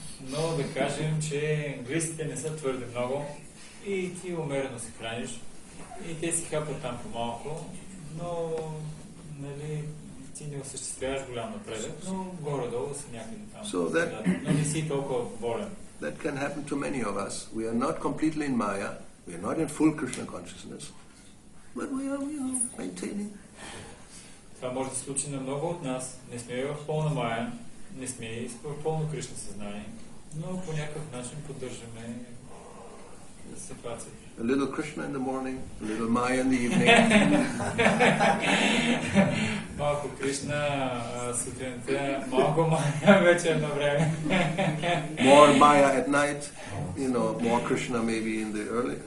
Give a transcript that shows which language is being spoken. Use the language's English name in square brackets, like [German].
[Bulgarian] Но да кажем, че глистите не са твърде много и ти умерено се храниш и те си хапят там по-малко, но нали, ти не осъществяваш голям напредък, но горе-долу си някъде там. Но не си толкова болен. [English] That can happen to many of us. We are not completely in Maya, we are not in full Krishna consciousness, but we are maintaining. [Bulgarian] Това може да се случи на много от нас. Не сме в пълна Мая, не сме в пълно Кришна съзнание, но по някакъв начин поддържаме ситуацията. [English] A little Krishna in the morning, a little Maya in the evening. [Bulgarian] Малко Кришна сутринта, малко Мая вечер на време. [English] More Maya at night, more Krishna maybe in the early.